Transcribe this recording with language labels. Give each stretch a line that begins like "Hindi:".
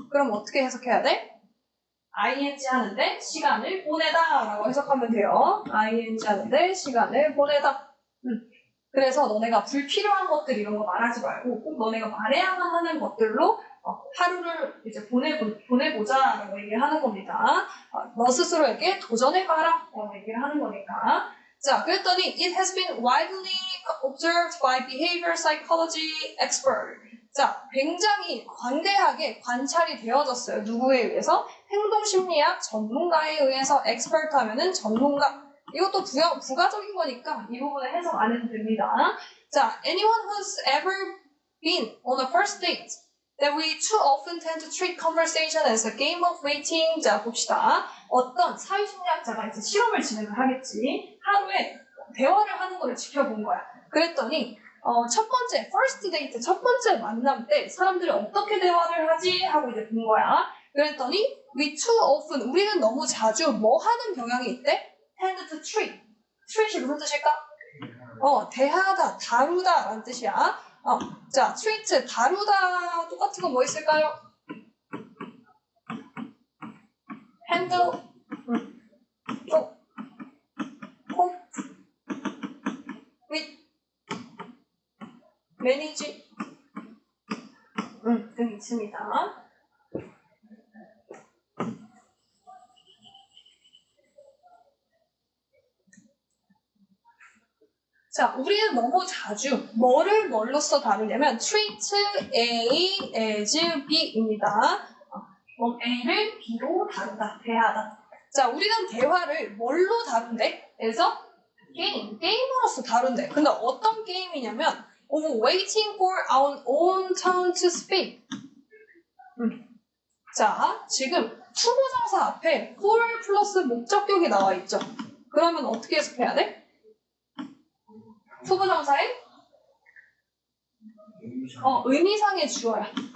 Korean: 그럼 어떻게 해석해야 돼? ing 하는데 시간을 보내다 라고 해석하면 돼요. ing 하는데 시간을 보내다. 그래서 너네가 불필요한 것들 이런 거 말하지 말고 꼭 너네가 말해야만 하는 것들로 하루를 이제 보내보자라고 얘기를 하는 겁니다. 너 스스로에게 도전해봐라 라고 얘기를 하는 거니까. 자, 그랬더니
English: it has been widely observed by behavior psychology expert.
Korean: 자, 굉장히 관대하게 관찰이 되어졌어요. 누구에 의해서? 행동심리학 전문가에 의해서 expert 하면은 전문가. 이것도 부가적인 거니까 이 부분을 해석 안 해도 됩니다.
English: 자, anyone who's ever been on a first date that we too often tend to treat conversation as a game of waiting.
Korean: 자, 봅시다. 어떤 사회심리학자가 이제 실험을 진행을 하겠지. 하루에 대화를 하는 거를 지켜본 거야. 그랬더니 첫 번째 first date, 첫 번째 만남 때 사람들이 어떻게 대화를 하지 하고 이제 본 거야. 그랬더니
English: we too often,
Korean: 우리는 너무 자주 뭐 하는 경향이 있대?
English: tend to treat.
Korean: treat이 무슨 뜻일까? 대하다, 다루다 라는 뜻이야. 자, treat, 다루다 똑같은 거 뭐 있을까요?
English: handle,
Korean: 또,
English: cope, with, manage,
Korean: 등 있습니다. 자, 우리는 너무 자주 뭐를 뭘로써 다루냐면
English: treat A as B
Korean: 입니다. A를 B로 다루다, 대하다. 자, 우리는 대화를 뭘로 다룬대? 그래서 게임으로서 다룬대. 근데 어떤 게임이냐면
English: waiting for our own turn to speak.
Korean: 자, 지금 투부정사 앞에 for 플러스 목적격이 나와 있죠. 그러면 어떻게 해석해야 돼? 투부정사의 의미상의 주어야.